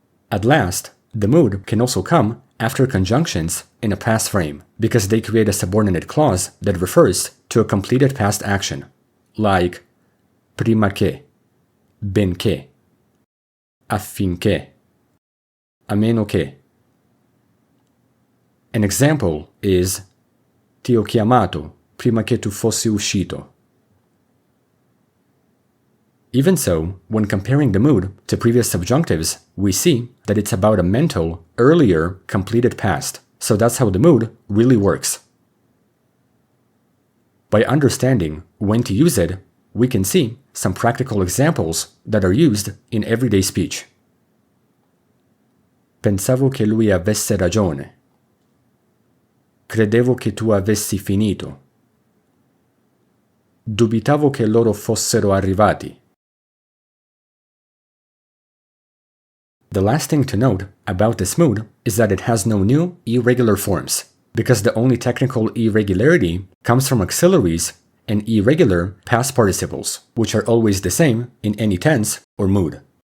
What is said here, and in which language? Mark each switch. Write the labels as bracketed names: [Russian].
[English] At last, the mood can also come after conjunctions in a past frame, because they create a subordinate clause that refers to a completed past action, like [Italian] prima che, benché, affinché, a meno che. [English] An example is [Italian] ti ho chiamato prima che tu fossi uscito. [English] Even so, when comparing the mood to previous subjunctives, we see that it's about a mental, earlier, completed past, so that's how the mood really works. By understanding when to use it, we can see some practical examples that are used in everyday speech. [Italian] Pensavo che lui avesse ragione. Credevo che tu avessi finito. Dubitavo che loro fossero arrivati. [English] The last thing to note about this mood is that it has no new irregular forms, because the only technical irregularity comes from auxiliaries and irregular past participles, which are always the same in any tense or mood.